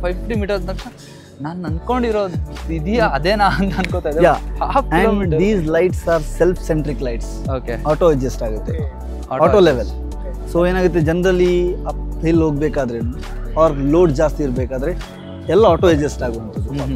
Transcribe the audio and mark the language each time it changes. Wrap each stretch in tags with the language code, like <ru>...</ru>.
<kn>550 metres ತಕ್ಷಣ ನಾನು ಅನ್ಕೊಂಡಿರೋದು ಇದೆಯಾ ಅದೇನಾ ಅಂತ ಅನ್ಕೋತಾ ಇದ್ದೆ.</kn> <en>Half kilometre. These lights are self-centric lights. Okay.</en> <kn>Auto adjust ಆಗುತ್ತೆ, ಆಟೋ ಲೆವೆಲ್. ಸೊ ಏನಾಗುತ್ತೆ, ಜನರಲಿ ಅಪ್ ಹಿಲ್ ಹೋಗ್ಬೇಕಾದ್ರೆ ಆರ್ ಲೋಡ್ ಜಾಸ್ತಿ ಇರಬೇಕಾದ್ರೆ ಎಲ್ಲ ಆಟೋ ಅಡ್ಜಸ್ಟ್ ಆಗುವಂಥದ್ದು.</kn>